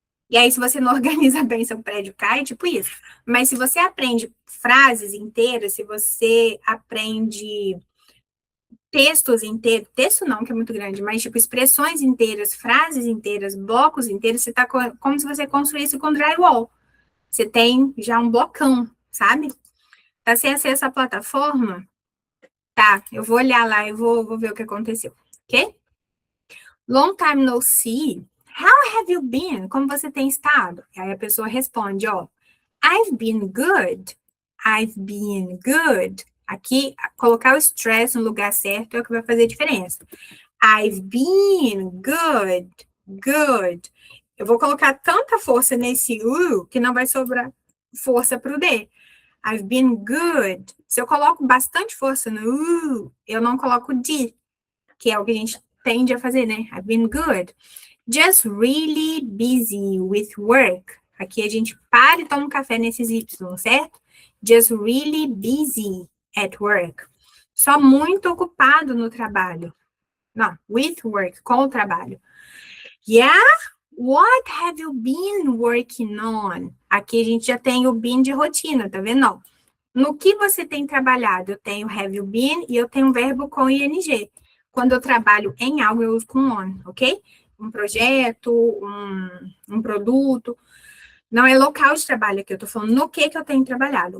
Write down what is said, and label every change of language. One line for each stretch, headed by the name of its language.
Portuguese: E aí, se você não organiza bem, seu prédio cai, tipo isso. Mas se você aprende frases inteiras, se você aprende textos inteiros, texto não, que é muito grande, mas tipo expressões inteiras, frases inteiras, blocos inteiros, você tá como se você construísse com drywall. Você tem já um blocão, sabe? Tá sem acesso à plataforma? Tá, eu vou olhar lá e vou ver o que aconteceu, ok?
English: Long time no see. How have you been?
Portuguese: Como você tem estado? Aí a pessoa responde, ó,
English: I've been good. I've been good.
Portuguese: Aqui, colocar o stress no lugar certo é o que vai fazer diferença.
English: I've been good. Good.
Portuguese: Eu vou colocar tanta força nesse que não vai sobrar força para o D.
English: I've been good.
Portuguese: Se eu coloco bastante força no eu não coloco D, que é o que a gente tende a fazer, né?
English: I've been good. Just really busy with work.
Portuguese: Aqui a gente para e toma um café nesses Y, certo?
English: Just really busy at work.
Portuguese: Só muito ocupado no trabalho. Não,
English: with work,
Portuguese: com o trabalho.
English: Yeah? What have you been working on?
Portuguese: Aqui a gente já tem o been de rotina, tá vendo? No que você tem trabalhado? Eu tenho have you been e eu tenho um verbo com ing. Quando eu trabalho em algo, eu uso com on, ok? Um projeto, um produto. Não é local de trabalho aqui, eu tô falando no que eu tenho trabalhado.